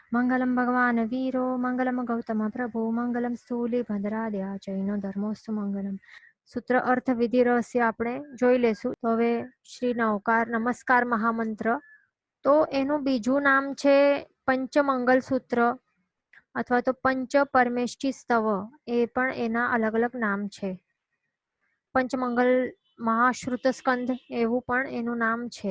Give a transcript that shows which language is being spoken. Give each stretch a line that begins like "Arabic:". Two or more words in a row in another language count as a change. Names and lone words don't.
Sanskrit: मंगलम भगवान वीरो मंगलम गौतम प्रभु मंगलम स्थूलिभद्राद्या जैनो धर्मोस्तु मंगलम।
Gujarati: સૂત્ર અર્થ વિધિ રહસ્ય આપણે જોઈ લેશું. તો હવે શ્રી નવકાર નમસ્કાર મહામંત્ર, તો એનું બીજું નામ છે પંચમંગલ સૂત્ર અથવા તો પંચ પરમેષ્ઠી સ્તવ. એ પણ એના અલગ અલગ નામ છે. પંચમંગલ મહાશ્રુત સ્કંદ એવું પણ એનું નામ છે.